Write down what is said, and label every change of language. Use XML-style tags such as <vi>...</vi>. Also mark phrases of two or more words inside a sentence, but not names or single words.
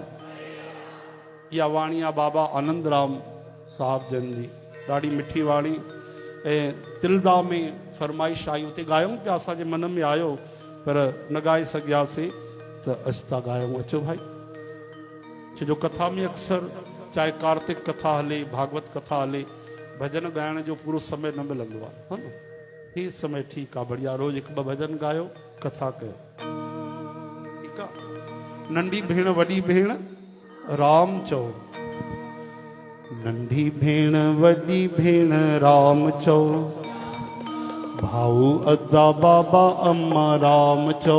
<sd>इहा वाणी आहे बाबा आनंद राम साहब जन जी, ॾाढी मिठी वाणी। ऐं तिलदा में फरमाइश आई, उते ॻायूं पिया, असांजे मन में आयो पर न ॻाए सघियासीं, त अॼु था ॻायूं। अचो भाई। छो जो कथा में अक्सर चाहे कार्तिक कथा हले, भागवत कथा हले, भजन ॻाइण जो पूरो समय न मिलंदो आहे, हा न। हीउ समय ठीकु आहे, बढ़िया। रोज़ 1-2 भजन ॻायो, कथा कयो, ठीकु आहे। नंढी भेण वॾी भेण राम चओ। नंढी भेण वॾी भेण राम चओ, भाऊ अदा बाबा अम्मा राम चओ।</sd>